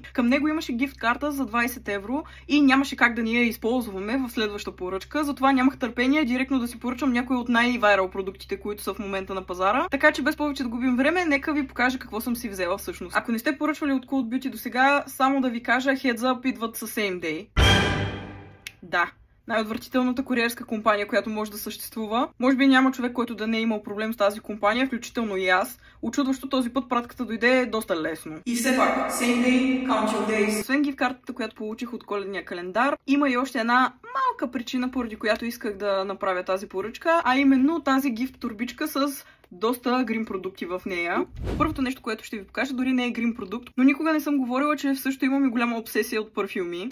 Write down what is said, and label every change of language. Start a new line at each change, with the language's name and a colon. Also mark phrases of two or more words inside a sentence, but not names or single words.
Bulgarian: Към него имаше гифт карта за 20 евро и нямаше как да ни я използваме в следваща поръчка, затова нямах търпение директно да си поръчам някои от най-вайрал продуктите, които са в момента на пазара. Така че без повече да губим време, нека ви покажа какво съм си взела всъщност. Ако не сте поръчвали от Cult Beauty до сега, само да ви кажа,
English: heads up,
Bulgarian: идват със same day. Да. Най-отвратителната куриерска компания, която може да съществува. Може би няма човек, който да не е имал проблем с тази компания, включително и аз. Очудващо този път пратката дойде доста лесно. И все пак,
English: same day, count your days.
Bulgarian: Освен гифт картата, която получих от коледния календар, има и още една малка причина, поради която исках да направя тази поръчка, а именно тази гифт турбичка с доста грим продукти в нея. Първото нещо, което ще ви покажа, дори не е грим продукт, но никога не съм говорила, че също имам и голяма обсесия от парфюми.